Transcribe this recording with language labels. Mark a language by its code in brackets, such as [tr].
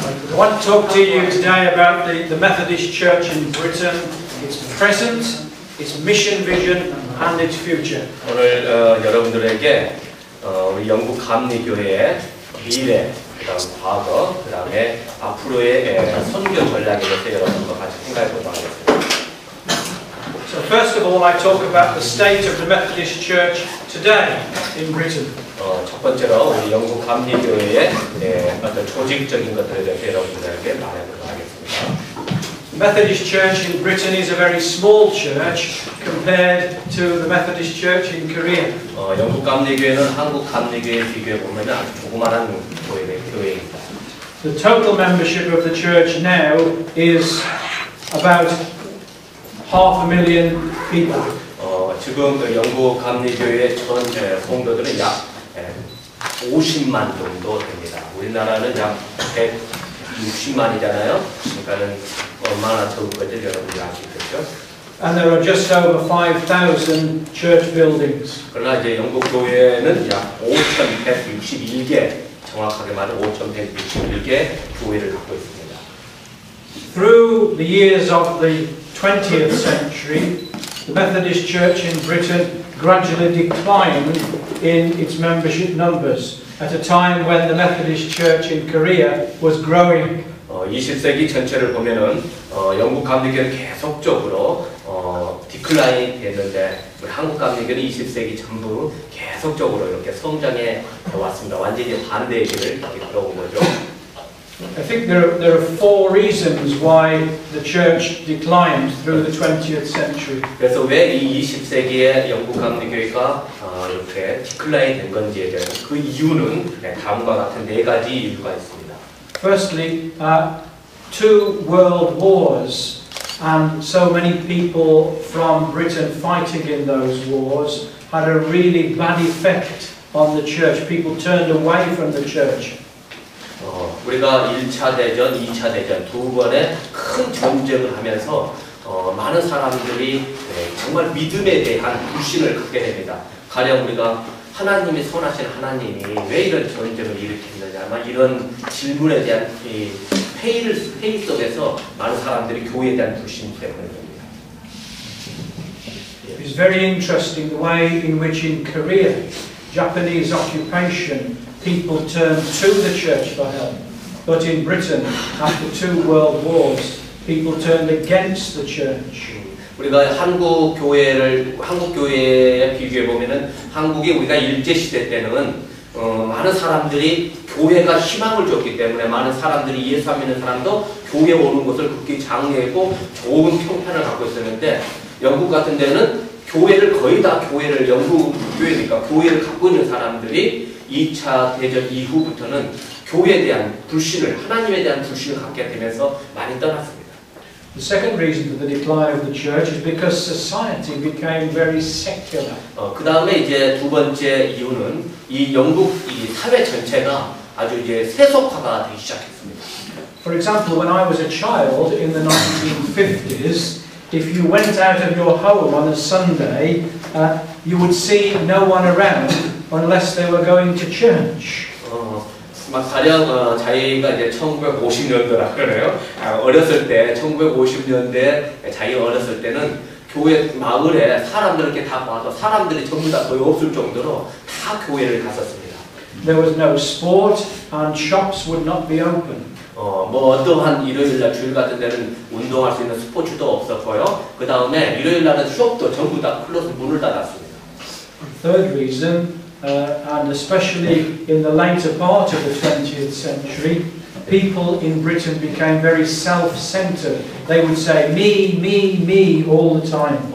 [en] I want to talk to you today about the Methodist Church in Britain, its present, its mission vision and its future. [ko] 오늘 여러분들에게 우리 영국 감리교회의 미래, 그다음 과거, 그다음에 앞으로의 선교 전략에 대해서 여러분과 같이 생각해 보도록 하겠습니다. [en] So first of all, I talk about the state of the Methodist Church today in Britain. [ko] 첫 번째로 우리 영국 감리교회의 어떤 조직적인 것들에 대해서 여러분들에게 말해보도록 하겠습니다. [en] The Methodist Church in Britain is a very small church compared to the Methodist Church in Korea. [ko] 영국 감리교회는 한국 감리교회에 비교해 보면 아주 조그마한 교회입니다. [en] The total membership of the church now is about 500,000 people. [ko] 지금 영국 감리교회의 전 성도들은 약 50만 정도 됩니다. 우리나라는 약 160만이잖아요. 그러니까는 얼마나 적은 건지 여러분이 아시겠죠? [en] And there are just over 5,000 church buildings. [ko] 그러나 이제 영국 교회는 약 5,161개, 정확하게 말하면 5,161개 교회를 갖고 있습니다. [en] Through the years of the 20th century, the Methodist Church in Britain gradually declined in its membership numbers at a time when the Methodist Church in Korea was growing. [ko] 20세기 전체를 보면은 영국 감리교회는 계속적으로 디클라인이 됐는데 우리 한국 감리교회는 20세기 전부 계속적으로 이렇게 성장해 왔습니다. 완전히 반대의 길을 이렇게 걸어온 거죠. [en] I think there are four reasons why the church declined through the 20th century. [ko] 그래서 왜 이 20세기에 영국 감리교회가 이렇게 디클라인 된 건지에 대한 그 이유는 다음과 같은 네 가지 이유가 있습니다. [en] Firstly, two world wars and so many people from Britain fighting in those wars had a really bad effect on the church. People turned away from the church. [ko] 우리가 1차 대전, 2차 대전 두 번의 큰 전쟁을 하면서 많은 사람들이 정말 믿음에 대한 불신을 갖게 됩니다. 가령 우리가 하나님이 선하신 하나님이 왜 이런 전쟁을 일으켰느냐, 이런 질문에 대한 회의 속에서 많은 사람들이 교회에 대한 불신 때문입니다. [en] It is very interesting the way in which in Korea, Japanese occupation, people turned to the church for help. But in Britain, after two world wars, people turned against the church. [ko] 우리가 한국 교회에 비교해 보면은 한국이 우리가 일제 시대 때는 많은 사람들이 교회가 희망을 줬기 때문에 많은 사람들이 예수 믿는 사람도 교회에 오는 것을 극히 장려하고 좋은 평판을 갖고 있었는데 영국 같은 데는 교회를 거의 다 영국 교회니까 교회를 갖고 있는 사람들이 2차 대전 이후부터는 교회에 대한 불신을, 하나님에 대한 불신을 갖게 되면서 많이 떠났습니다. [en] The second reason for the decline of the church is because society became very secular. [ko] 그 다음에 이제 두 번째 이유는 이 영국 이 사회 전체가 아주 이제 세속화가 되기 시작했습니다. [en] For example, when I was a child in the 1950s, if you went out of your home on a Sunday, you would see no one around unless they were going to church. [ko] 가령 자기가 이제 1950년도라 그러네요. 어렸을 때 1950년대 자기가 어렸을 때는 교회 마을에 사람들 이렇게 다 와서 사람들이 전부 다 거의 없을 정도로 다 교회를 갔었습니다. [en] There was no sport and shops would not be open. [ko] 뭐 어떠한 일요일날 주일 같은 데는 운동할 수 있는 스포츠도 없었고요. 그 다음에 일요일날은 숍도 전부 다 클로즈 문을 닫았습니다. [en] Third reason. And especially in the later part of the 20th century, people in Britain became very self-centered. They would say me, me, me all the time.